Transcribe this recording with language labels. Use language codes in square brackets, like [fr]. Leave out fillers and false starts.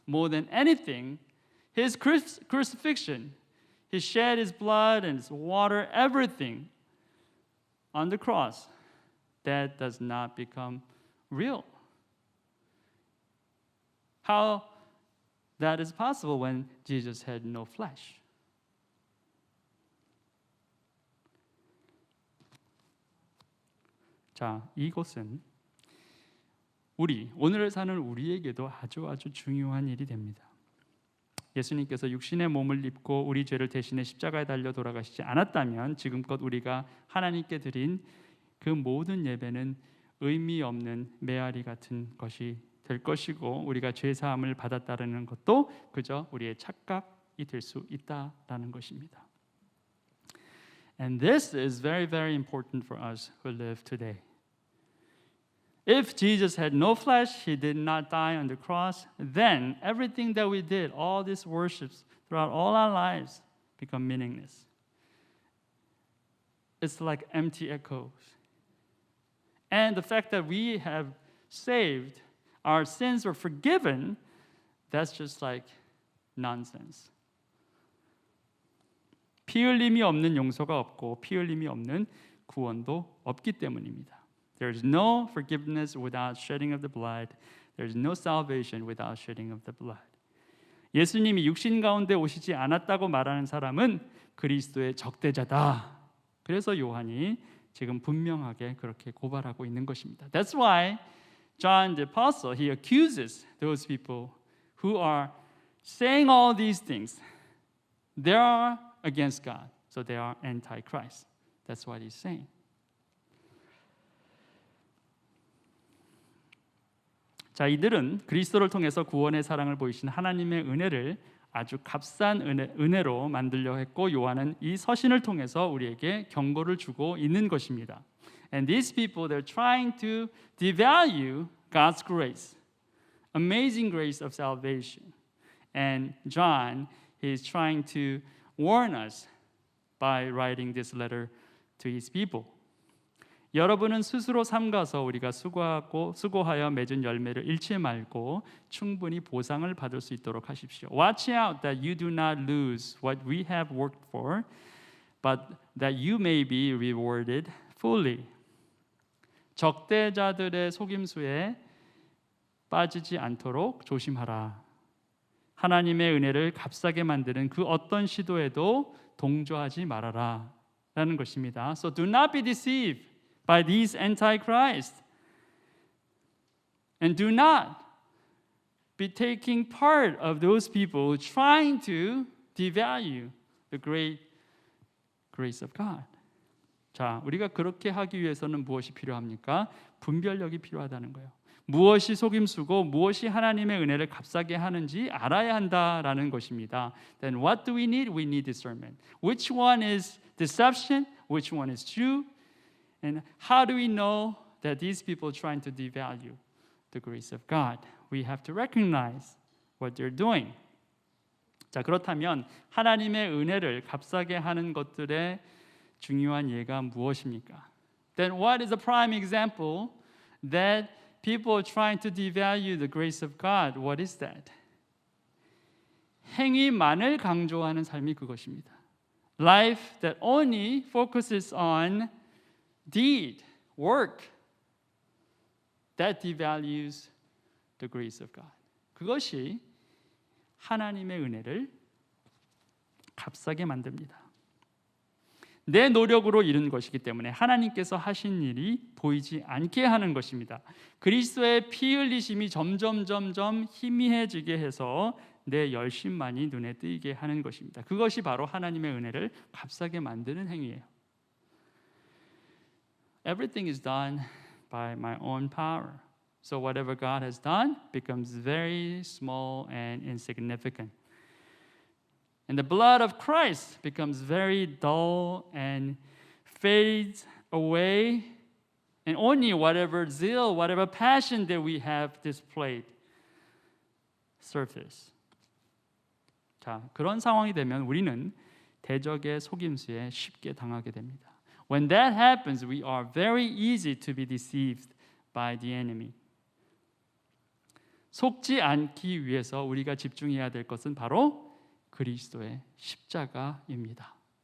[en] More than anything, his crucifixion, he shed his blood and his water, everything on the cross, that does not become real. How that is possible when Jesus had no flesh? [ko] 자, 이것은 오늘을 사는 우리에게도 아주 중요한 일이 됩니다. 예수님께서 육신의 몸을 입고 우리 죄를 대신해 십자가에 달려 돌아가시지 않았다면 지금껏 우리가 하나님께 드린 그 모든 예배는 의미 없는 메아리 같은 것이 될 것이고 우리가 죄 사함을 받았다는 것도 그저 우리의 착각이 될 수 있다라는 것입니다. [en] And this is very, very important for us who live today. If Jesus had no flesh, he did not die on the cross, then everything that we did, all these worships throughout all our lives become meaningless. It's like empty echoes. And the fact that we have saved, our sins were forgiven, that's just like nonsense. [ko] 피 흘림이 없는 용서가 없고 피 흘림이 없는 구원도 없기 때문입니다. [en] There is no forgiveness without shedding of the blood. There is no salvation without shedding of the blood. [ko] 예수님이 육신 가운데 오시지 않았다고 말하는 사람은 그리스도의 적대자다. 그래서 요한이 지금 분명하게 그렇게 고발하고 있는 것입니다. [en] That's why John the Apostle, he accuses those people who are saying all these things. They are against God, so they are anti-Christ. That's what he's saying. [ko] 자, 이들은 그리스도를 통해서 구원의 사랑을 보이신 하나님의 은혜를 아주 값싼 은혜로 만들려 했고 요한은 이 서신을 통해서 우리에게 경고를 주고 있는 것입니다. [en] And these people, they're trying to devalue God's grace, amazing grace of salvation. And John, he is trying to warn us by writing this letter to his people. [ko] 여러분은 스스로 삼가서 우리가 수고하여 맺은 열매를 잃지 말고 충분히 보상을 받을 수 있도록 하십시오. [en] Watch out that you do not lose what we have worked for, but that you may be rewarded fully. [ko] 적대자들의 속임수에 빠지지 않도록 조심하라. 하나님의 은혜를 값싸게 만드는 그 어떤 시도에도 동조하지 말아라 라는 것입니다. [en] So do not be deceived by these antichrist, and do not be taking part of those people trying to devalue the great grace of God. [ko] 자, 우리가 그렇게 하기 위해서는 무엇이 필요합니까? 분별력이 필요하다는 거예요. 무엇이 속임수고 무엇이 하나님의 은혜를 값싸게 하는지 알아야 한다라는 것입니다. [en] Then what do we need? We need discernment. Which one is deception? Which one is true? And how do we know that these people are trying to devalue the grace of God? We have to recognize what they're doing. [ko] 자, 그렇다면 하나님의 은혜를 값싸게 하는 것들의 중요한 예가 무엇입니까? [en] Then what is a prime example that people are trying to devalue the grace of God? What is that? [ko] 행위만을 강조하는 삶이 그것입니다. [en] Life that only focuses on deed, work, that devalues the grace of God. [ko] 그것이 하나님의 은혜를 값싸게 만듭니다. 내 노력으로 이룬 것이기 때문에 하나님께서 하신 일이 보이지 않게 하는 것입니다. 그리스도의 피 흘리심이 점점 희미해지게 해서 내 열심만이 눈에 띄게 하는 것입니다. 그것이 바로 하나님의 은혜를 값싸게 만드는 행위예요. [en] Everything is done by my own power. So whatever God has done becomes very small and insignificant. And the blood of Christ becomes very dull and fades away. And only whatever zeal, whatever passion that we have displayed surface. [ko] 자, 그런 상황이 되면 우리는 대적의 속임수에 쉽게 당하게 됩니다. [en] When that happens, we are very easy to be deceived by the enemy. [ko] 속지 않기 위해서 우리가 집중해야 될 것은 바로 그리스도의 십자가입니다.